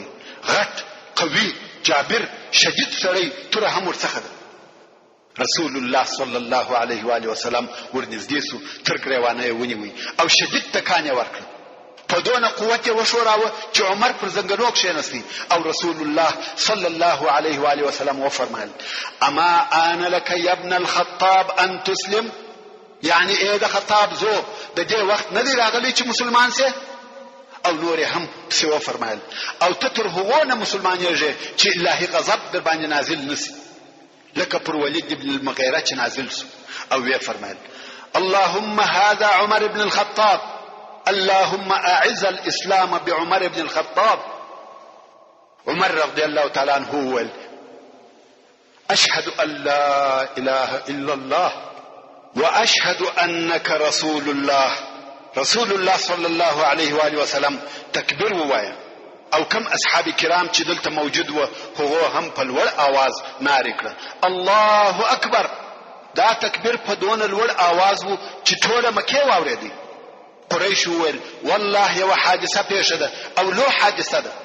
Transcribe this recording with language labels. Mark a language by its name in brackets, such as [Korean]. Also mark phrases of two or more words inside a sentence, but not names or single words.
[Pashto] غټ قوي جابر شدید سړی توره هم ورڅخه ده. رسول الله [Arabic] صلی الله علیه و آله وسلم [Pashto] ورنږدې سو تر ګریوانه یې ونیوی او شدید تکان یې ورکړ. په دونه قوت یې وشوراوه چې عمر پر زنګنو کښېنستی او رسول الله [Arabic] صلی الله علیه و آله وسلم [Pashto] وفرمایل [Arabic] اما آن لك یا ابن الخطاب ان تسلم، [Pashto] یعنی ای د خطاب زو د دې وخت نه دی راغلی چې مسلمان سي؟ او نور هم پسې وفرمایل او ته تر هغو نه مسلمانېږې چې الهي غضب در باندې نازل نسي لکه پر ولید ابن المغیره چې نازل سو. او وی فرمایل [Arabic] اللهم هذا عمر بن الخطاب اللهم اعز الاسلام بعمر بن الخطاب. عمر رضی الله تعالی عنه وویل اشهد ان لا اله الا الله واشهد انك رسول الله. [Pashto] رسول الله [Arabic] صلی الله علیه و آله وسلم [Pashto] تکبیر ووایه او کم اصحاب کرام چې دلته موجود و هغه هم په لوړ आवाज ناری کړه الله اکبر. دا تکبیر په دون لوړ आवाज وو چې ټوله مکه واورېدی. قریش وویل والله یو حادثه پیښه ده او لو حادثه ده.